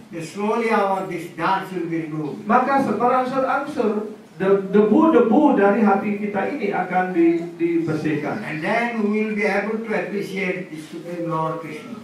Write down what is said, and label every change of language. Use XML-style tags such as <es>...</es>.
<en>Slowly this dance will be removed.</en> <id>Maka berangsur-angsur debu-debu dari hati kita ini akan dibersihkan.</id> <en>And then we will be able to appreciate the Supreme Lord Krishna.</en>